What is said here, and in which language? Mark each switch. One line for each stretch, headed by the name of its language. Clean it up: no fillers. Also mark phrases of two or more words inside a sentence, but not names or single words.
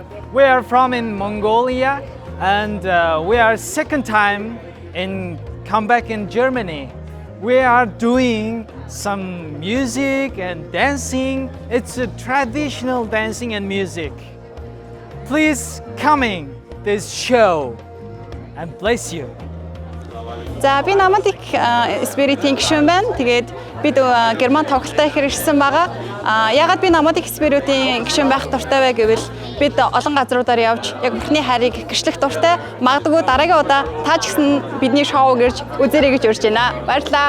English: We are from in Mongolia and we are second time in come back in Germany. We are doing some music and dancing. It's a traditional dancing and music. Please coming this show and bless you.
Mongolian: За би Nomadic Spirit-ийн гишүүн байна. Тэгээд бид Герман тоглолтоо ихэр ирсэн байгаа. Ягаад би Nomadic Spirit-ийн гишүүн байх дуртай вэ гэвэл бид олон газруудаар явж яг бүхний хайрыг гэрчлэх дуртай. Магадгүй дараагийн удаа та ч гэсэн бидний шоуг ирж үзээрэй гэж урьж байна.